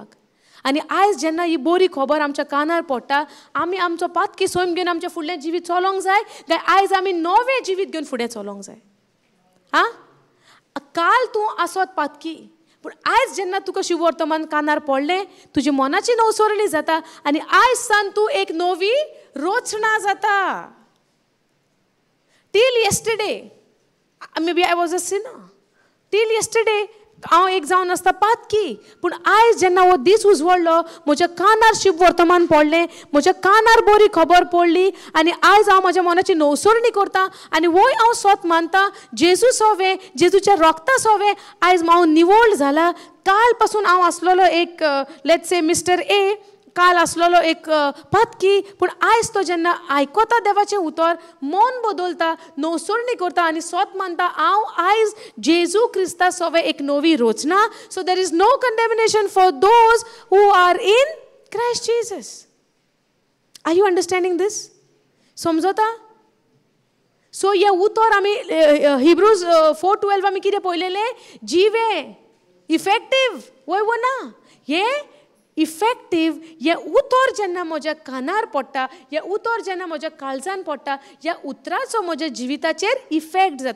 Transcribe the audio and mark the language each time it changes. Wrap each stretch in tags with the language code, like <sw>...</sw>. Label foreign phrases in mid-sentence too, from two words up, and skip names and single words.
<kok>आनी आयज जेन्ना ही बरी खबर आमच्या कानार पडटा, आमी आमचो पातकी सोयम घेवन आमचें फुडलें जिवीत चलोंक जाय काय आयज आमी नवें जिवीत घेवन फुडें चलोंक जाय? काल तूं आसत पातकी, पूण आयज जेन्ना तुका शुभ वर्तमान कानार पडलें, तुजी मनाची नवसरणी जाता आनी आयज सान तूं एक नवी रचना जाता.</kok> <en>Till yesterday, maybe I was a sinner. Till yesterday,</en> <kok>हांव एक जावन आसता पातकी, पूण आयज जेन्ना हो दीस उजवडलो, म्हज्या कानार शुभ वर्तमान पडलें, म्हज्या कानार बरी खबर पडली आनी आयज हांव म्हज्या मनाची नवसरणी करता आनी वय हांव स्वत मानता जेजू सोवे, जेजूच्या रोगता सोवे आयज हांव निवळ जाला. काल पासून हांव आसलोलो एक</kok> <en>let's say Mister A,</en> <kok>काल आसलोलो एक पातकी, पूण आयज तो जेन्ना आयकता देवाचें उतर, मन बदलता, नवसरणी करता आनी स्वत मानता हांव आयज जेजू क्रिस्ता सोवे एक नवी रचना.</kok> <en>So there is no condemnation for those who are in Christ Jesus. Are you understanding this?</en> <kok>समजता? सो हे उतर आमी हिब्रूज 4:12 आमी कितें पळयलेलें? जिवे इफेक्टीव. वय ना हे इफेक्टीव. हे उतर जेन्ना म्हज्या कानार पडटा, हे उतर जेन्ना म्हज्या काळजान पडटा, ह्या उतराचो म्हज्या जिविताचेर इफेक्ट जाता.</kok>